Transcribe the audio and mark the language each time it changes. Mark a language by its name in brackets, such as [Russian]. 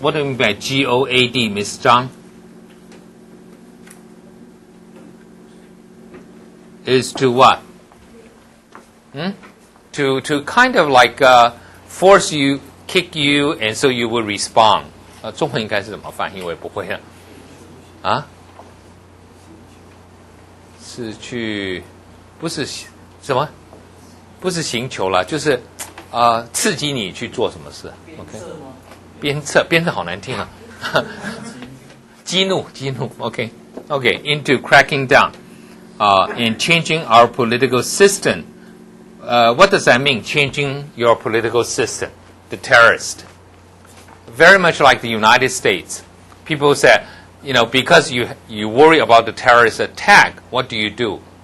[English] What do you mean by GOAD, Ms. Zhang? Is to what? To kind of like force you, kick you, and so you will respond. [Chinese] 中文应该是怎么翻译？我也不会啊。是去，不是什么？不是刑求啦，就是刺激你去做什么事。 OK， 鞭策好难听啊。 [English] 激怒 OK，into cracking down, in changing our political system. What does that mean? Changing your political system, the terrorist. Very much like the United States. People say, because you worry about the terrorist attack, what do?